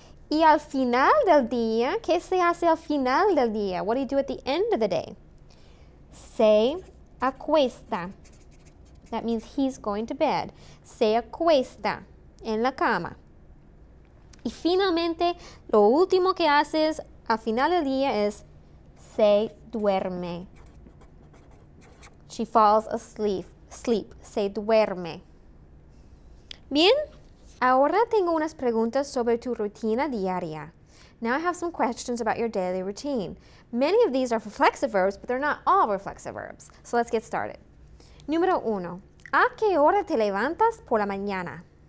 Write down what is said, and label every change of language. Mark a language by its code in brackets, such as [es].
[es] Y al final del día, ¿qué se hace al final del día? [en] What do you do at the end of the day? [es] Se acuesta. [en] That means he's going to bed. [es] Se acuesta en la cama. Y finalmente, lo último que haces al final del día es se duerme. [en] She falls asleep. [es] Se duerme. Bien, ahora tengo unas preguntas sobre tu rutina diaria. [en] Now I have some questions about your daily routine. Many of these are reflexive verbs, but they're not all reflexive verbs. So let's get started. [es] Número 1. ¿A qué hora te levantas por la mañana?